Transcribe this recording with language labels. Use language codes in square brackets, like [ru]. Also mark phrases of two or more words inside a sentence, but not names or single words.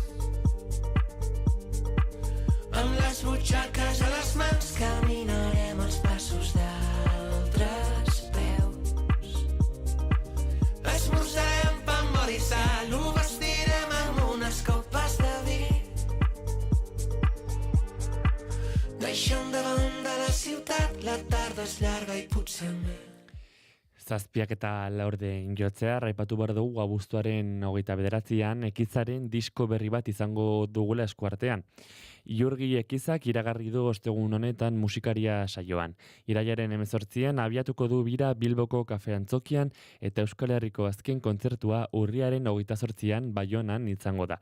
[ca] Amb les butxaques a les mans caminarem els passos d'altres peus. Esmorzarem pa amb oli i sal, ho vestirem amb unes copes de vi. Deixem davant de la ciutat, la tarda és llarga i potser més. [eu] Zazpiak eta laurden jotzea, raipatu behar dugu abuztuaren 29an Ekitzaren disko berri bat izango dugula eskuartean. Iurgi Ekizak iragarri du ostegun honetan musikaria saioan. Irailaren 18an abiatuko du bira Bilboko kafe antzokian eta Euskal Herriko azken kontzertua urriaren 28an Baionan izango da.